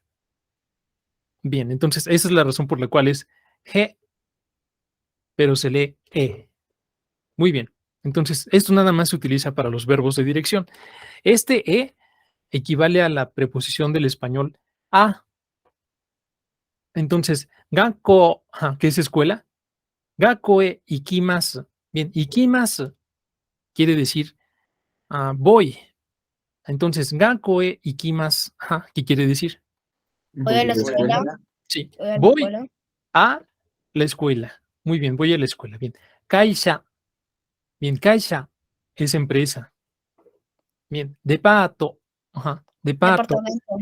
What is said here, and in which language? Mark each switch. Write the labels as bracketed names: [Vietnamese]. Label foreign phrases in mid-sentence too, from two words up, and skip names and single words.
[Spanish] Bien, entonces esa es la razón por la cual es he, pero se lee e. Muy bien, entonces esto nada más se utiliza para los verbos de dirección. Este e equivale a la preposición del español a. Entonces, gakko, que es escuela, [Japanese] 学校へ行きます. [Spanish] Bien, ikimasu quiere decir voy. Entonces, [Japanese] 学校へ行きます, [Spanish] ¿qué quiere decir? Voy a la escuela. Sí, Voy a la voy escuela. a la escuela. Muy bien, voy a la escuela. Bien, kaisha. Bien, kaisha es empresa. Bien, departo. Departo. Departamento.